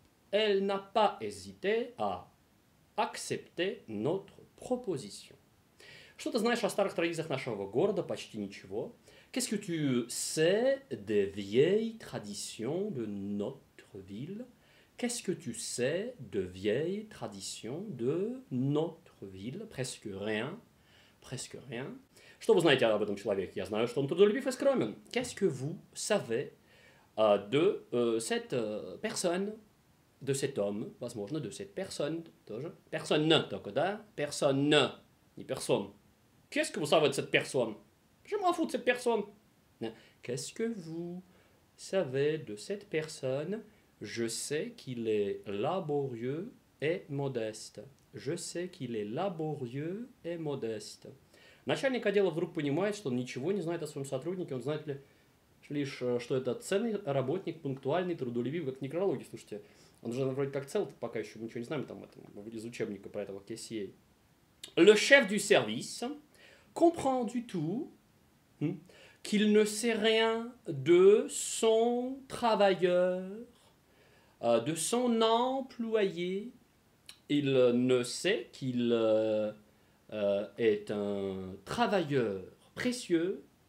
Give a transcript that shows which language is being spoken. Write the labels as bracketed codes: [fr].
[fr] Elle n'a pas hésité à accepter notre proposition. [ru] Что ты знаешь о старых традициях нашего города? Почти ничего. [fr] Qu'est-ce que tu sais des vieilles traditions de notre ville? Qu'est-ce que tu sais de vieilles traditions de notre ville? Presque rien. Presque rien. [ru] Что вы знаете об этом человеке? Я знаю, что он трудолюбив и скромен. [fr] Qu'est-ce que vous savez de cette personne, de cet homme, возможно, de cette personne тоже. [ru] Personne только, да? [fr] Personne, не personne. Qu'est-ce que vous savez de cette personne? Je m'en fous de cette personne. Qu'est-ce que vous savez de cette personne? Je sais qu'il est laborieux et modeste. Je sais qu'il est laborieux et modeste. [ru] Начальник отдела вдруг понимает, что он ничего не знает о своем сотруднике. Он знает лишь, что это ценный работник, пунктуальный, трудолюбивый, как в некрологии. Слушайте, он же вроде как цел, пока еще мы ничего не знаем там из учебника про этого Кессией. [fr] Le chef du service comprend du tout qu'il ne sait rien de son travailleur, de son employé. Il ne sait qu'il est un travailleur précieux